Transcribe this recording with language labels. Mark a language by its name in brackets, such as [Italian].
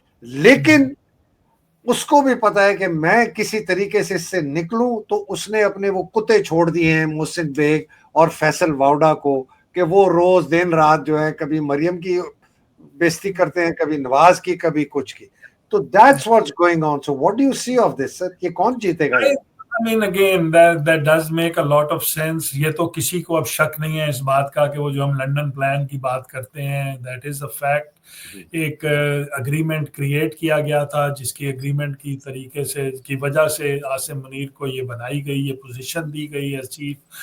[Urdu] لیکن اس کو بھی پتا ہے کہ میں کسی طریقے سے اس سے نکلوں، تو اس نے اپنے وہ کتے چھوڑ دیے ہیں محسن بیگ اور فیصل واوڈا کو کہ وہ روز دن رات جو ہے کبھی مریم کی بےزتی کرتے ہیں، کبھی نواز کی، کبھی کچھ کی. تو [English] that's what's going on. So what do you see of this, sir? [Urdu] یہ کون جیتے گا؟ [English] I mean, again, that does make a lot of sense. [Urdu] یہ تو کسی کو اب شک نہیں ہے اس بات کا کہ وہ جو ہم لنڈن پلان کی بات کرتے ہیں [English] that is a fact. [Urdu] ایک اگریمنٹ کریٹ کیا گیا تھا جس کی اگریمنٹ کی طریقے سے کی وجہ سے عاصم منیر کو یہ بنائی گئی، یہ پوزیشن دی گئی ایز چیف،